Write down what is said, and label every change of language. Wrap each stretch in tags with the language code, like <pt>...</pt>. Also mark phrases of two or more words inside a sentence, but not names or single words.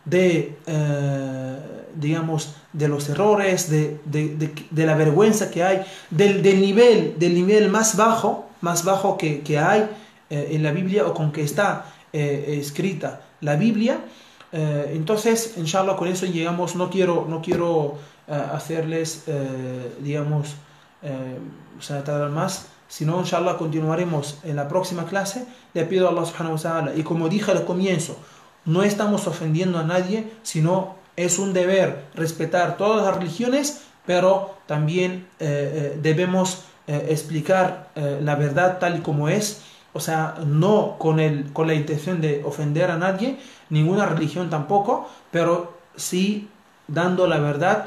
<es>Digamos, de los errores, de la vergüenza que hay, del nivel más bajo que hay en la Biblia, o con que está escrita la Biblia. Entonces, inshallah, con eso llegamos. No quiero hacerles, digamos, o sea, tardar más, sino, inshallah, continuaremos en la próxima clase. Le pido a</es> <ar>الله سبحانه وتعالى,</ar> <es>y como dije al comienzo, no estamos ofendiendo a nadie, sino es un deber respetar todas las religiones, pero también debemos explicar la verdad tal y como es, o sea, no con la intención de ofender a nadie, ninguna religión tampoco, pero sí dando la verdad.</es>